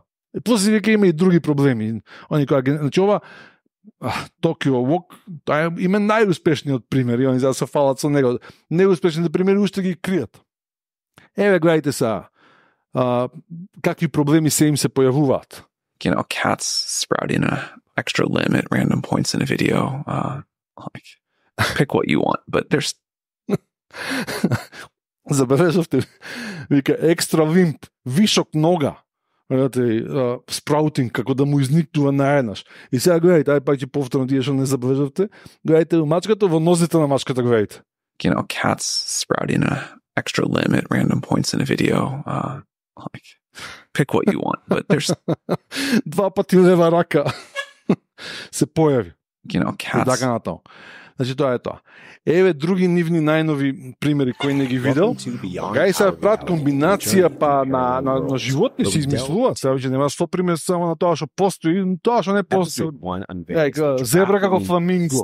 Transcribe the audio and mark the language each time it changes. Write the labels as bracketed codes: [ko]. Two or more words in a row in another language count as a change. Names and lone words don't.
[mk] И после вика има и други проблеми. Значи, ова Tokyo Walk, тоа е име најуспешниот пример, и они за да се фалат со него. Неуспешните примери уште ги кријат. Еве, гледайте сега, какви проблеми се им се појавуваат. [en] You know, cats sprouting an extra limb at random points in a video. Like, pick what you want, but there's... [mk] Забележавте, вика, [en] extra limb, [mk] вишок нога. Спраутинг, како да му изникнува наеднаш. И сега гледайте, ај пак ќе повторно тие што не забележавте. Гледайте мачката во нозите на мачката, гледайте. [en] You know, cats sprouting an extra limb at random points in a video. Like, pick what you want, but there's... [mk] Два пати лева рака се појави. [en] You know, cats... [mk] И така натаму. Значи, тоа е тоа. Еве други нивни најнови примери кои не ги видел. Гај се прават комбинација па на животни се измислуваат. Сега веќе нема 100 пример само на тоа што постои, тоа што не постои. Зебра како фламинго.